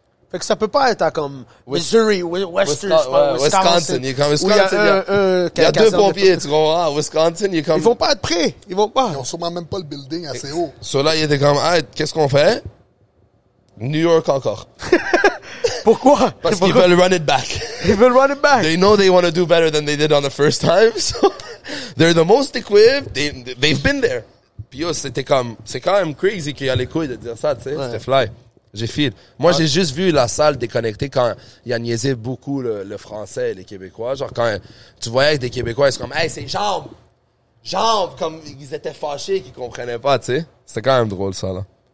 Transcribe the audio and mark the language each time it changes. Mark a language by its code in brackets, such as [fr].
[fr] Fait que ça peut pas être à comme Missouri, Western, Wisconsin. Il est comme où il y a Wisconsin. Il y a 2 pompiers, tu comprends? Wisconsin, il est comme... Ils vont pas être prêts. Ils vont pas. Ils ont sûrement même pas le building assez haut. So là, il était comme, hey, qu'est-ce qu'on fait? New York encore. Pourquoi? Parce qu'ils veulent [en] run it back. [fr] Ils veulent [en] run it back. They know they want to do better than they did on the first time. So they're the most equipped. They've been there. [fr] Puis yo, c'est quand même crazy qu'il y a les couilles de dire ça, tu sais. Ouais. C'était fly. J'ai feel. Moi, j'ai juste vu la salle déconnectée quand il a niaisé beaucoup le français et les Québécois. Genre, quand tu voyais que des Québécois, ils sont comme, hey, c'est jambes! Jambes! Comme ils étaient fâchés, qu'ils comprenaient pas, tu sais. C'était quand même drôle, ça, là.